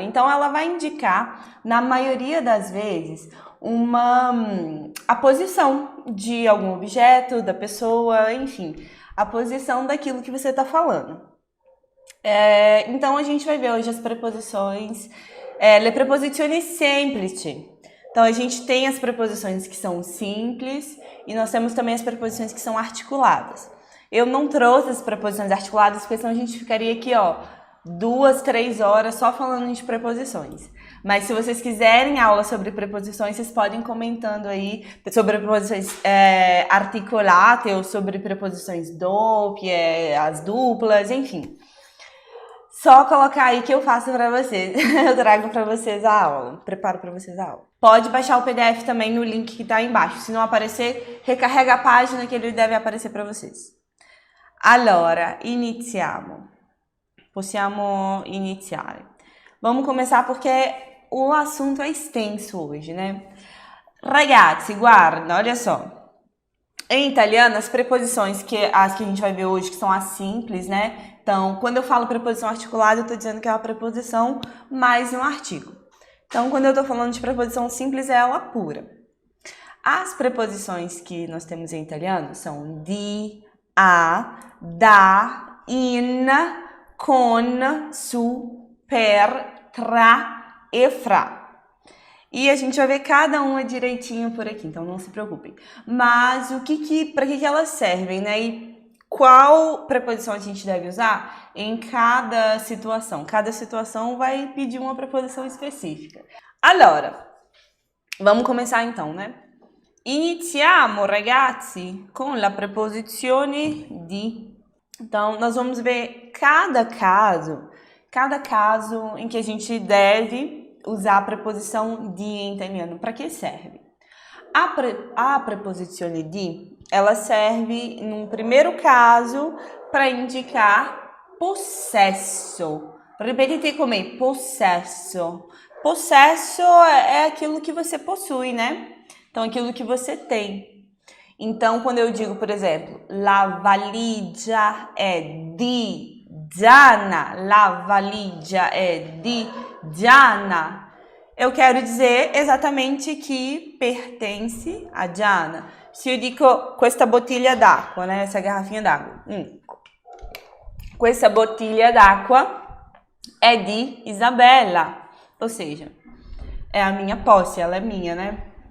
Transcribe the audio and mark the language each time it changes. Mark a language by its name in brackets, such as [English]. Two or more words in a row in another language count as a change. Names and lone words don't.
[Portuguese] Então, ela vai indicar, na maioria das vezes, a posição de algum objeto, da pessoa, enfim, a posição daquilo que você está falando. Então, a gente vai ver hoje as preposições, [Italian] le preposizioni semplici. [Portuguese] Então, a gente tem as preposições que são simples e nós temos também as preposições que são articuladas. Eu não trouxe as preposições articuladas, porque senão a gente ficaria aqui, 2, 3 horas só falando de preposições. Mas se vocês quiserem aula sobre preposições, vocês podem ir comentando aí sobre preposições articolate ou sobre preposições doppie, as duplas, enfim. Só colocar aí que eu faço para vocês. Eu trago para vocês a aula. Preparo para vocês a aula. Pode baixar o PDF também no link que está aí embaixo. Se não aparecer, recarrega a página que ele deve aparecer para vocês. [Italian] Allora, iniziamo. Possiamo iniziare. [Portuguese] Vamos começar porque o assunto é extenso hoje, né? [Italian] Ragazzi, guarda, [Portuguese] olha só. Em italiano, as preposições as que a gente vai ver hoje, que são as simples, né? Então, quando eu falo preposição articulada, eu estou dizendo que é uma preposição mais um artigo. Então, quando eu estou falando de preposição simples, é ela pura. As preposições que nós temos em italiano são [Italian] di, a, da, in, con, su, per, tra e fra. [Portuguese] E a gente vai ver cada uma direitinho por aqui, então não se preocupem. Mas para que elas servem, né? E qual preposição a gente deve usar em cada situação? Cada situação vai pedir uma preposição específica. Allora, vamos começar então, né? [Italian] Iniziamo, ragazzi, con la preposizione di. [Portuguese] Então, nós vamos ver cada caso em que a gente deve usar a preposição di em italiano. Para que serve? A [Italian] preposizione di, [Portuguese] ela serve, num primeiro caso, para indicar possesso. Ripetite comigo, possesso. Possesso é aquilo que você possui, né? Então, aquilo que você tem. Então, quando eu digo, por exemplo, [Italian] la valigia è di Gianna, la valigia è di Gianna, [Portuguese] eu quero dizer exatamente que pertence a Gianna. [Italian] Se eu digo questa bottiglia d'acqua, [Portuguese] né, essa garrafinha d'água, [Italian] questa bottiglia d'acqua è di Isabella, [Portuguese] ou seja, é a minha posse, ela é minha, né?